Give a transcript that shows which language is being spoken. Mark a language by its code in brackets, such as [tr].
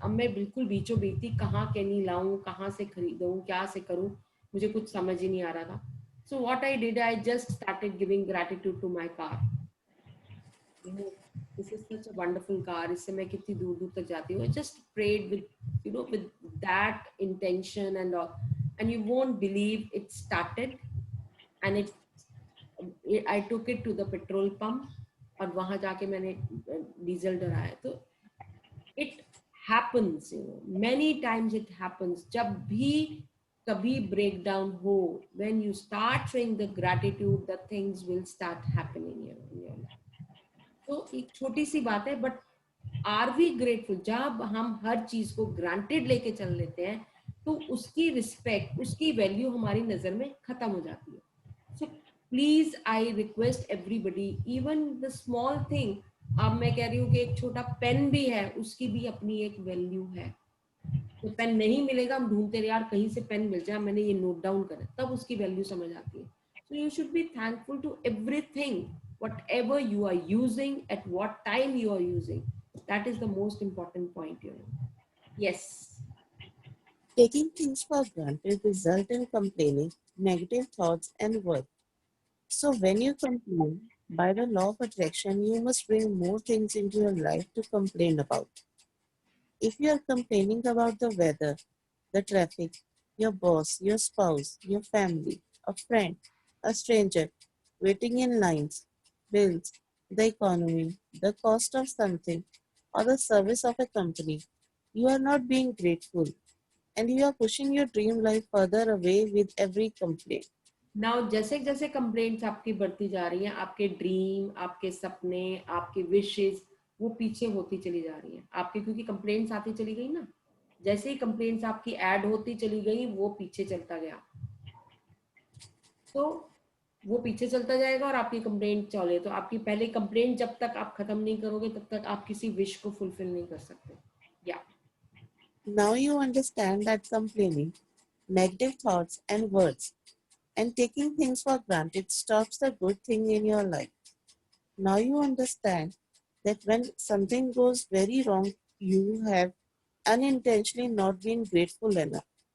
[hi] अब मैं बिल्कुल बीचों बीच थी, कहाँ कैनी लाऊं, कहाँ से खरीदूं, क्या से करूं, मुझे कुछ समझ ही नहीं आ रहा था. [en] So what I did, I just started giving gratitude to my car. This is such a wonderful car. [hi] इससे मैं कितनी दूर दूर तक जाती हूँ. [en] I just prayed with that intention and all, and you won't believe it started, and I took it to the petrol pump [hi] और वहाँ जाके मैंने डीजल डलाया. [en] तो it happens, you know, many times it happens. [hi] जब भी कभी [en] breakdown हो, when you start showing the gratitude, the things will start happening in your life. [hi] तो एक छोटी सी बात है, [en] but are we grateful? [hi] जब हम हर चीज को granted लेके चल लेते हैं, तो उसकी respect, उसकी value हमारी नजर में खत्म हो जाती है. So [en] please I request everybody, even the small thing, [hi] अब मैं कह रही हूँ कि एक छोटा पेन भी है, उसकी भी अपनी एक वैल्यू है। तो पेन नहीं मिलेगा, हम ढूंढते रहे यार कहीं से पेन मिल जाए, मैंने ये नोट डाउन करा, तब उसकी वैल्यू समझ आती है। [en] So you should be thankful to everything, whatever you are using, at what time you are using. That is the most important point, you know. Yes. Taking things for granted result in complaining, negative thoughts, and work. So when you complain, by the law of attraction, you must bring more things into your life to complain about. If you are complaining about the weather, the traffic, your boss, your spouse, your family, a friend, a stranger, waiting in lines, bills, the economy, the cost of something, or the service of a company, you are not being grateful and you are pushing your dream life further away with every complaint. [hi] Now जैसे जैसे complaints आपकी बढ़ती जा रही हैं, आपके dream, आपके सपने, आपके विशेस, वो पीछे होती चली जा रही हैं आपके, क्योंकि कंप्लेंट्स आती चली गई ना। जैसे ही कंप्लेंट्स आपकी ऐड होती चली गई, वो पीछे चलता गया, तो वो पीछे चलता जाएगा और आपकी कंप्लेंट चले, तो आपकी पहले कंप्लेंट जब तक आप खत्म नहीं करोगे, तब तक आप किसी विश को फुलफिल नहीं कर सकते। या [en] Now you understand that complaining, negative thoughts, and words, and taking things for granted stops the good thing in your life. Now you understand that when something goes very wrong, you have unintentionally not been grateful enough.